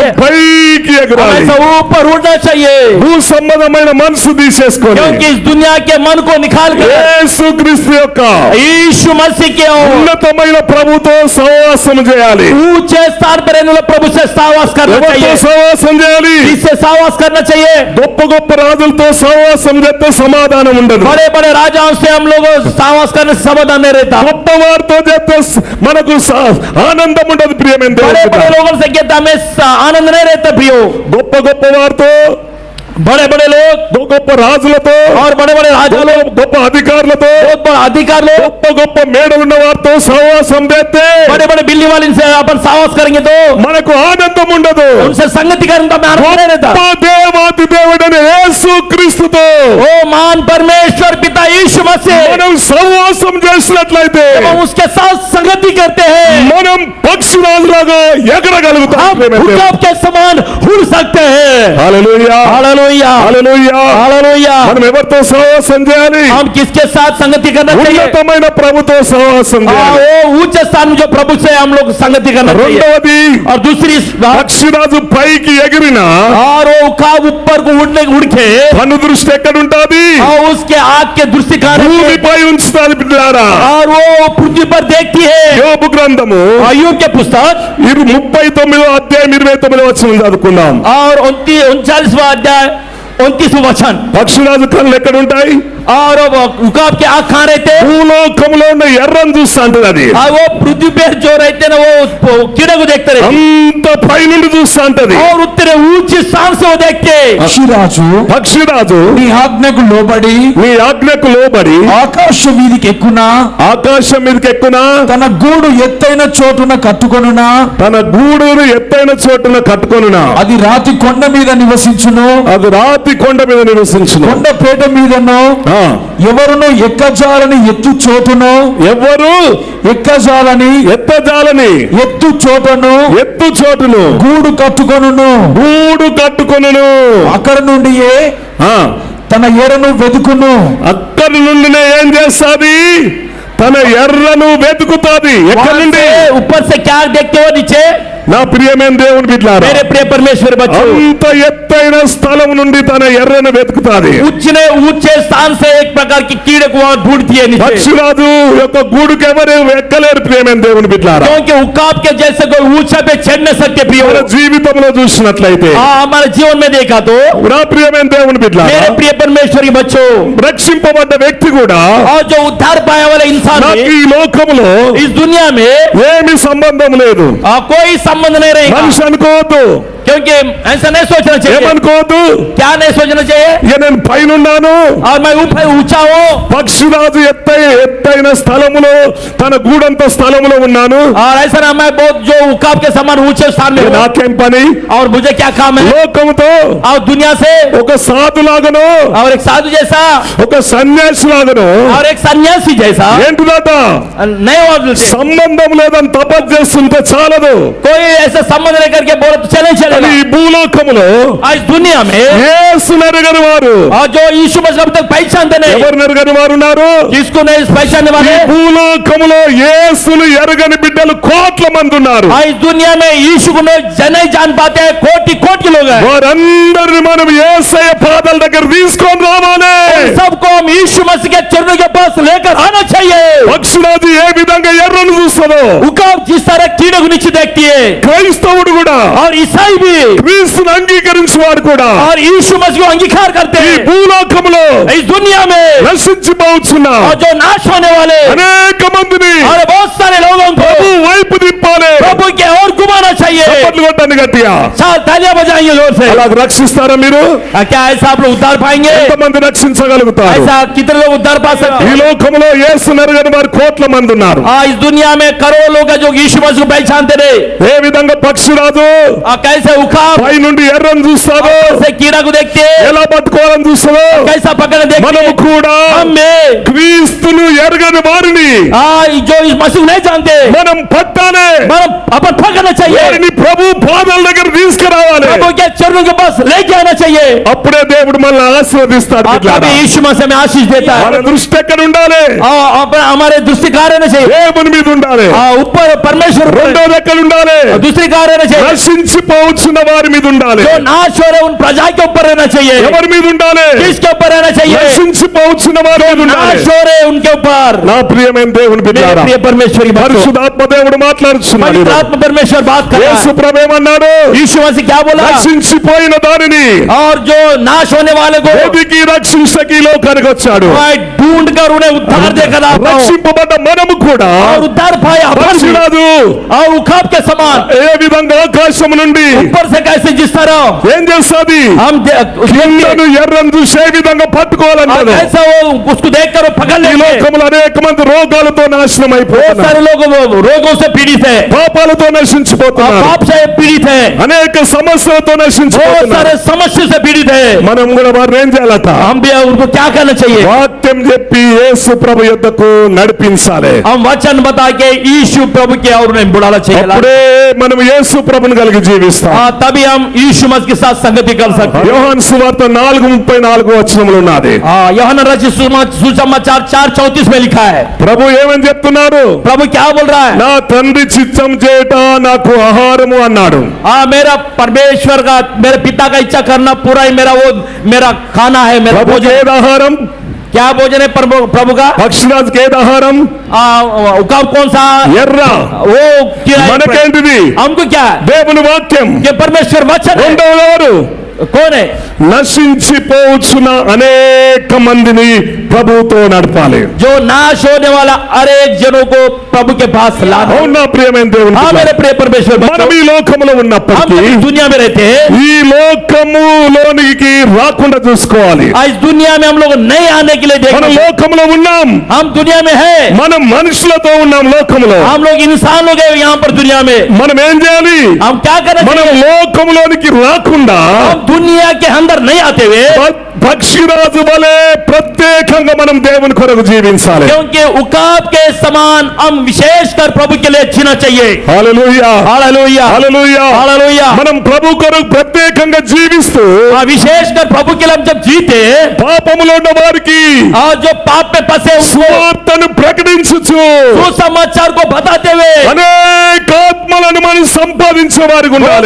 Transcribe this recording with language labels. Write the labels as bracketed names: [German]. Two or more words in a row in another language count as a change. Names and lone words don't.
[Hindi] चाहिए? [Telugu] పైకి ఎగరాలి. [Hindi] ऐसा ऊपर उड़ना चाहिए, [Telugu] భూ సంబంధమైన మనసు తీసేసుకొని [Hindi] क्योंकि इस दुनिया के मन को निकाल कर [Telugu] యేసుక్రీస్తు యొక్క [Hindi] यीशु मसीह के [Telugu] ఉన్నతమైన ప్రభుతో సహవాసం చేయాలి. [Hindi] ऊंचे स्थान पर रहने वाले प्रभु से सहवास करना [Telugu] ఎవరితో [Hindi] चाहिए, [Telugu] సహవాసం చేయాలి? [Hindi] इससे सहवास करना चाहिए। [Telugu] గొప్ప గొప్ప రాజులతో సహవాసం చేస్తే సమాధానం ఉండదు. [Hindi] बड़े बड़े राजाओं से हम लोग सहवास करने से समाधान नहीं रहता। [Telugu] గొప్ప వారితో చేస్తే మనకు ఆనందం ఉండదు. ప్రియమైన [Hindi] बड़े [Telugu] దేవుని [Hindi] बड़े [Telugu] బిడ్డ, [Hindi] लोगों से कहते हमें आनंद नहीं रहता प्रियो। [Telugu] గొప్ప గొప్ప వారితో, [Hindi] बड़े बड़े लोग [Telugu] గొప్ప రాజులతో, [Hindi] और बड़े बड़े राजा लोग, [Telugu] గొప్ప అధికారులతో, [Hindi] बहुत बड़ा अधिकार लोग, [Telugu] గొప్ప గొప్ప మేడలున్న వారితో సహవాసం చేస్తే [Hindi] बड़े बड़े बिल्ली वाले से अपन सहवास करेंगे तो [Telugu] మనకు ఆనందం ఉండదు. [Hindi] उनसे संगति करने का हमें आनंद नहीं रहता। [Telugu] గొప్ప దేవాతి దేవుడైన యేసుక్రీస్తుతో [Hindi] ओ महान परमेश्वर पिता यीशु मसीह, [Telugu] మనం సహవాసం చేసినట్లయితే [Hindi] जब हम उसके साथ संगति करते हैं [Telugu] మనం పక్షిరాజులాగా ఎగరగలుగుతాం. [Hindi] हम उखाब के समान उड़ सकते हैं। [Telugu] హల్లెలూయా, [Hindi] हालेलुया, [Telugu] హల్లెలూయా. [Hindi] हालेलुया। [Telugu] మనం ఎవరితో సహవాసం చేయాలి? [Hindi] हम किसके साथ संगति करना चाहिए? [Telugu] ఉన్నతమైన ప్రభుతో సహవాసం చేయాలి. [Hindi] वो ऊंचे स्थान में जो प्रभु से हम लोग संगति करना चाहिए। [Telugu] రెండవది, [Hindi] और दूसरी बात, [Telugu] పక్షిరాజు పైకి ఎగిరిన [Hindi] और वो उखाब ऊपर को उड़ के [Telugu] కన్ను దృష్టి ఎక్కడుంటాది? [Hindi] और उसके आग के दृष्टि [Telugu] భూమిపై ఉంచుతాది బిడ్డలారా. [Hindi] और वो पृथ्वी पर देखती है। [Telugu] యోబు గ్రంథము [Hindi] अय्यूब के पुस्तक [Telugu] 39వ అధ్యాయం 29వ వచనం చదువుకుందాం. [Hindi] और 39वां अध्याय 29वां वचन। [Telugu] పక్షిరాజు కళ్ళు ఎక్కడుంటాయి? [Hindi] और वो उखाब के आँख कहाँ रहते? [Telugu] భూలోకములో ఉన్న ఎర్రను చూస్తా అంటది అది. [Hindi] और वो पृथ्वी पे जो रहते ना वो कीड़े को देखते रहते [Telugu] అంత పైనుండి చూస్తా అంటది. [Hindi] और उतने ऊंचे स्थान से वो देखते। [Telugu] పక్షిరాజు నీ ఆజ్ఞకు లోబడి నీ ఆజ్ఞకు లోబడి ఆకాశ వీధికి ఎక్కున, ఆకాశం మీదకి ఎక్కునా, తన గూడు ఎత్తైన చోటున కట్టుకొనునా, తన గూడును ఎత్తైన చోటున కట్టుకొనునా, అది రాతి కొండ మీద నివసించును, అది రాతి కొండ మీద నివసించును. కొండ పేట మీదను ఎవరును ఎక్కజాలని ఎత్తు చోటును, ఎవరు ఎక్కజాలని ఎత్తజాలని ఎత్తు చోటును గూడు కట్టుకొనును. గూడు కట్టుకొనును. అక్కడ నుండి తన ఎరను వెతుకును. అక్కడి నుండినే ఏం చేస్తాది? తన ఎర్రను వెతుకుతాది. ఎక్కడి నుండి? [Hindi] ऊपर से क्या देखते हो? नीचे। [Telugu] నా ప్రియమైన దేవుని బిడ్డలారా, [Hindi] मेरे प्रिय परमेश्वर बच्चों, [Telugu] అంత ఎత్తైన స్థలం నుండి తన ఎర్రను వెతుకుతాది. [Hindi] ऊंचे स्थान से एक प्रकार की कीड़े को ढूंढती है नीचे, [Telugu] పక్షిరాజు యొక్క గూడుకు ఎవరు ఎక్కలేరు. ప్రియమైన దేవుని బిడ్డలారా, [Hindi] क्योंकि उखाब के जैसे कोई ऊंचा पे चढ़ न सकते। प्रिय [Telugu] మన జీవితంలో చూసినట్లయితే, [Hindi] हमारे जीवन में देखा तो [Telugu] నా ప్రియమైన దేవుని బిడ్డలారా, [Hindi] मेरे प्रिय परमेश्वरी बच्चों, [Telugu] రక్షింపబడ్డ వ్యక్తి కూడా [Hindi] और जो उद्धार पाया वाला इंसान [Telugu] నాకు [Hindi] भी [Telugu] ఈ లోకములో [Hindi] इस दुनिया में [Telugu] ఏమి సంబంధం లేదు. [Hindi] कोई संबंध नहीं रहेगा। [Telugu] మనిషి అనుకోవద్దు, [Hindi] क्योंकि ऐसा नहीं सोचना चाहिए। [Telugu] ఏమనుకోవద్దు, [Hindi] क्या नहीं सोचना चाहिए? [Telugu] నేను పైనున్నాను, [Hindi] और मैं ऊपर ऊंचा हूँ। [Telugu] పక్షిరాజు ఎత్తైన స్థలములో తన గూడంత స్థలములో ఉన్నాను. [Hindi] और ऐसा ना मैं बहुत जो उखाब के समान ऊंचे स्थान में हूँ। [Telugu] నాకేం పని? [Hindi] और मुझे क्या काम है? [Telugu] లోకముతో [Hindi] और दुनिया से [Telugu] ఒక సాధులాగను, [Hindi] और एक साधु जैसा [Telugu] ఒక సన్యాసిలాగను [Hindi] और एक सन्यासी जैसा [Telugu] ఏంటిదట? [Hindi] नहीं हो [Telugu] సంబంధం లేదని తపస్సు చేస్తుంటే చాలదు. [Hindi] कोई ऐसा संबंध लेकर के बोले तो चले चले। [Telugu] ఈ భూలోకములో [Hindi] आज दुनिया में [Telugu] యేసు నెరగని వారు, [Hindi] और जो यीशु मसीह अब तक पहचानते नहीं, [Telugu] ఎవరు నెరగని వారు ఉన్నారు? [Hindi] जिसको नहीं पहचानने [Telugu] ఈ [Hindi] वाले, [Telugu] భూలోకములో యేసును ఎరగని బిడ్డలు కోట్ల మంది ఉన్నారు. [Hindi] इस दुनिया में यीशु को नहीं जान पाते हैं, कोटि कोटि लोग हैं। [Telugu] వారందరిని మనం యేసయ్య పాదాల దగ్గర తీసుకొని రావాలి. [Hindi] सबको हम यीशु मसीह के चरणों के पास लेकर आना चाहिए। [Telugu] పక్షిరాజు ఏ విధంగా ఎర్రను చూస్తుందో, [Hindi] उखाब जिस तरह कीड़े को नीचे देखती है, [Telugu] క్రైస్తవుడు కూడా, [Hindi] और ईसाई भी [Telugu] క్రీస్తును అంగీకరించేవాడు కూడా [Hindi] और यीशु मसीह को अंगीकार करते [Telugu] ఈ [Hindi] हैं। [Telugu] భూలోకములో [Hindi] इस दुनिया में [Telugu] నశించిపోతున్నారు [Hindi] और जो नाश होने वाले [Telugu] అనేక మందిని [Hindi] और बहुत सारे लोगों को [Telugu] ప్రభు వైపు తిప్పాలి. [Hindi] प्रभु के और घुमाना चाहिए। चाहिए। [Telugu] చప్పట్లు కొట్టండి గట్టిగా. [Hindi] तालियां बजाएंगे जोर से। [Telugu] అలా రక్షిస్తారా మీరు? [Hindi] क्या ऐसा आप लोग उद्धार पाएंगे? [Telugu] ఎంతమంది రక్షించగలుగుతారు? [Hindi] ऐसा कितने लोग उद्धार पा सकते [Telugu] ఈ [Hindi] हैं? [Telugu] లోకంలో యేసును ఎరగని వారు కోట్ల మంది ఉన్నారు. [Hindi] इस दुनिया में करोड़ों लोग हैं जो यीशु मसीह को पहचानते नहीं। [Telugu] ఏ విధంగా పక్షిరాజు [Hindi] कैसे उखाब [Telugu] పై నుండి ఎర్రను చూస్తాడు, [Hindi] से कीड़ा को देखते हैं, [Telugu] ఎలా పట్టుకోవాలని చూస్తాడు, [Hindi] कैसा पकड़ने देखते [Telugu] మనము [Hindi] हैं। [Telugu] కూడా [Hindi] हमें [Telugu] క్రీస్తును ఎరగని వారిని [Hindi] जो इस मसीह को नहीं जानते [Telugu] మనం పట్టాలి. [Hindi] मतलब अपन पकड़ना चाहिए। [Telugu] వారిని ప్రభు పాదాల దగ్గర తీసుకురావాలి. [Hindi] प्रभु के चरणों के पास लेके आना चाहिए। [Telugu] అప్పుడే దేవుడు మనల్ని ఆశీర్వదిస్తాడు. [Hindi] तभी यीशु मसीह में आशीष देता [Telugu] మన [Hindi] है। [Telugu] దృష్టి ఎక్కడ ఉండాలి? [Hindi] हमारे दृष्टि कहाँ रहना चाहिए? [Telugu] దేవుని మీద ఉండాలి. [Hindi] ऊपर परमेश्वर पर। [Telugu] రెండోది ఎక్కడ ఉండాలి? [Hindi] दूसरी कहाँ रहना चाहिए? [Telugu] నశించిపోవచ్చున్న వారి మీద ఉండాలి. [Hindi] जो नाश हो रहे उन प्रजा के ऊपर रहना चाहिए। [Telugu] ఎవరి మీద ఉండాలి? [Hindi] किसके ऊपर रहना चाहिए? [Telugu] నశించిపోవచ్చున్న వారి మీద ఉండాలి. [Hindi] नाश हो रहे उनके ऊपर। [Telugu] నా ప్రియమైన దేవుని బిడ్డలారా, [Hindi] प्रिय परमेश्वरी बच्चों, [Telugu] పరిశుద్ధాత్మ దేవుడు మాట్లాడుతున్నాడు. [Hindi] पवित्र आत्मा परमेश्वर बात कर रहा [Telugu] యేసు [Hindi] है। [Telugu] ప్రభు ఏమన్నాడు? [Hindi] यीशु मसीह क्या बोला? [Telugu] నశించిపోయిన దానిని [Hindi] और जो नाश होने वाले को [Telugu] వెతికి రక్షించకి ఈ లోకానికి వచ్చాడు. [Hindi] ढूंढ कर उन्हें उद्धार देकर आता हूं। [Telugu] రక్షింపబడ్డ మనము కూడా [Hindi] और उद्धार पाए अपन भी। [Telugu] పక్షిరాజు [Hindi] और उखाब के समान [Telugu] ఏ విధంగా ఆకాశం నుండి [Hindi] ऊपर से कैसे जिस तरह [Telugu] ఏం చేస్తుంది? [Hindi] हम [Telugu] కిందను ఎర్రను చూసే విధంగా పట్టుకోవాలన్నాడు. [Hindi] कैसा वो उसको देखकर वो पकड़ [Telugu] ఈ [Hindi] लेंगे। [Telugu] లోకంలో అనేక మంది రోగాలతో నాశనం [Hindi] बहुत [Telugu] అయిపోతున్నారు. [Hindi] सारे लोग वो रोगों से पीड़ित है, [Telugu] పాపాలతో నశించిపోతున్నారు. [Hindi] पाप से पीड़ित है, [Telugu] అనేక సమస్యలతో [Hindi] बहुत [Telugu] నశించిపోతున్నారు. [Hindi] सारे समस्या से पीड़ित है। [Telugu] మనం కూడా వారిని ఏం చేయాలట? [Hindi] हम भी उनको क्या करना चाहिए? [Telugu] వాక్యం చెప్పి యేసు ప్రభు యొద్దకు నడిపించాలి. [Hindi] हम वचन बता के यीशु प्रभु के और उन्हें बुलाना चाहिए। [Telugu] అప్పుడే మనం యేసు ప్రభుని కలిగి జీవిస్తాం. [Hindi] तभी हम यीशु मसीह के साथ संगति कर सकते हैं। [Telugu] యోహాను సువార్త 4:34 వచనంలో ఉన్నది. [Hindi] यूहन्ना रचित सुसमाचार 4:34 में लिखा है। [Telugu] ప్రభు ఏమని చెప్తున్నారు? [Hindi] प्रभु क्या बोल रहा है? [Telugu] నా తండ్రి చిత్తం చేయట నాకు ఆహారము అన్నాడు. [Hindi] मेरा परमेश्वर का, मेरे पिता का इच्छा करना पूरा ही मेरा खाना है, मेरा [Telugu] ప్రభుకి [Hindi] भोजन। [Telugu] ఏది ఆహారం? [Hindi] क्या भोजन है प्रभु का? [Telugu] పక్షిరాజుకి ఏది ఆహారం? [Hindi] उकाब कौन सा? [Telugu] ఎర్ర. [Hindi] वो कीड़ा है। [Telugu] మనకేంటిది? [Hindi] हमको क्या है? [Telugu] దేవుని వాక్యం. [Hindi] ये परमेश्वर वचन है। [Telugu] రెండవది ఎవరు? [Hindi] कौन है? [Telugu] నశించిపోవచ్చున అనేక మందిని ప్రభువుతో నడపాలి. [Hindi] जो नाश होने वाला हर एक जनों को प्रभु के पास लाना। [Telugu] అవునా ప్రియమైన దేవుని [Hindi] हाँ मेरे [Telugu] బిడ్డలారా, [Hindi] प्रिय परमेश्वर [Telugu] మనం [Hindi] बच्चों, [Telugu] ఈ లోకములో [Hindi] हम [Telugu] ఉన్నప్పటికీ [Hindi] जब इस दुनिया में रहते हैं, [Telugu] ఈ లోకములోనికి రాకుండా చూసుకోవాలి. [Hindi] इस दुनिया में हम लोग नहीं आने के लिए [Telugu] మనం [Hindi] देखते। [Telugu] లోకములో ఉన్నాం, [Hindi] हम दुनिया में है, [Telugu] మనం మనుషులతో ఉన్నాం లోకములో. [Hindi] हम लोग इंसान लोग हैं यहाँ पर दुनिया में। [Telugu] మనం ఏం చేయాలి? [Hindi] हम क्या करना [Telugu] మనం [Hindi] चाहिए? [Telugu] లోకములోనికి రాకుండా [Hindi] हम दुनिया के अंदर नहीं आते हुए, [Telugu] పక్షిరాజు వలె ప్రత్యేకంగా మనం దేవుని కొరకు జీవించాలి. [Hindi] क्योंकि उकाब के समान हम विशेषकर प्रभु के लिए जीना चाहिए। [Telugu] హల్లెలూయా, [Hindi] हालेलुया, [Telugu] హల్లెలూయా. [Hindi] हालेलुया। [Telugu] మనం ప్రభు కొరకు ప్రత్యేకంగా జీవిస్తూ [Hindi] विशेषकर प्रभु के लिए हम जब जीते, [Telugu] పాపములో ఉన్న వారికి [Hindi] और जो पाप में फंसे उनको [Telugu] సువార్తను ప్రకటించుచు [Hindi] सुसमाचार को बताते हुए [Telugu] అనేక ఆత్మలను మనం సంపాదించే వారికి ఉండాలి.